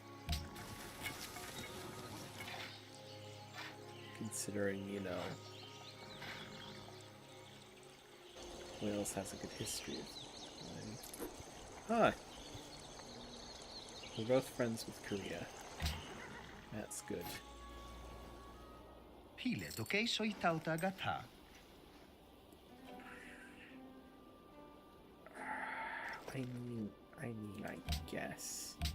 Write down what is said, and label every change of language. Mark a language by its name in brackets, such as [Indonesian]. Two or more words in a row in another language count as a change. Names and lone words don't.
[English] considering, you know, Wales has a good history of mining. Ah! We're both friends with Korea. That's good. Pile toke soi tauta gata. I mean, I guess.